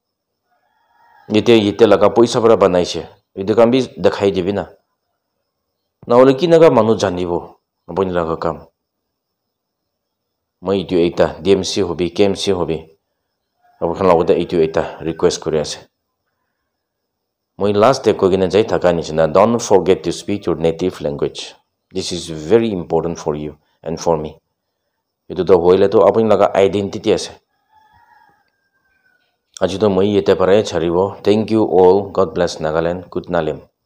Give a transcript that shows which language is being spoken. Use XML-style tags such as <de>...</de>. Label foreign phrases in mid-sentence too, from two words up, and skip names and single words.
<nag>yete laga paisa para banaise itu kan bi dekhai dibi na hole kinaga manu janibo apni laga kam moi itu eta DMC hobi KMC hobi abu khan lagote itu eta request kuri ase moi last te kogine jai thaka nishina</nag> <en>don't forget to speak your native language this is very important for you and for me</en> <nag>itu to hoile to apni laga identity ase aji to moi yete pare charibo</nag> <en>thank you all god bless Nagaland</en> <nag>good nalim</nag>